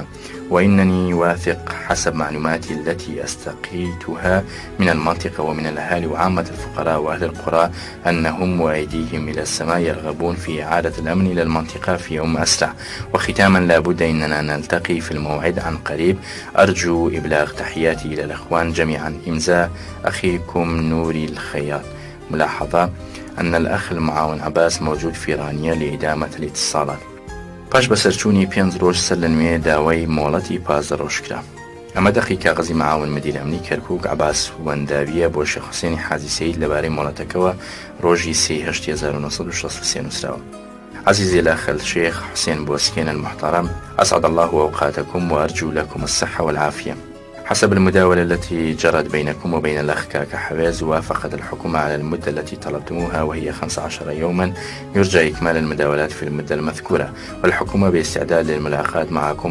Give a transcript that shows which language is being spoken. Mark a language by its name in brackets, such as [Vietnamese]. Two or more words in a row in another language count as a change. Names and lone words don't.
[Arabic] وإنني واثق حسب معلوماتي التي استقيتها من المنطقة ومن الأهالي وعامة الفقراء وأهل القرى أنهم وأيديهم إلى السماء يرغبون في إعادة الأمن إلى المنطقة في يوم أسرع. وختاما لابد أننا نلتقي في الموعد عن قريب. أرجو إبلاغ تحياتي إلى الأخوان جميعا. إمضاء أخيكم نوري الخياط. ملاحظة أن الأخ المعاون عباس موجود في رانيا لإدامة الاتصالات. [Central Kurdish] پاش بەسەرچوونی 5 ڕۆژ سەر لە نوێ داوای مۆڵەتی پازدەڕۆژ کرا. ئەمە دەقی کاغەزی معاون مدیر ئەمنی کەرکووک عباس وەنداویە بۆ شێخ حوسێنی حاجی سەید لەبارەی مۆڵەتەکەوە ڕۆژی 3 هەشت 1963 نووسراوە. [Arabic] عزيزي الأخ الشيخ حسين بوسكين المحترم، أسعد الله أوقاتكم وأرجو لكم الصحة والعافية. حسب المداولة التي جرت بينكم وبين الأخ كاكا حواز، وافقت الحكومة على المدة التي طلبتموها وهي 15 يوما. يرجى إكمال المداولات في المدة المذكورة، والحكومة باستعداد للملاقاة معكم.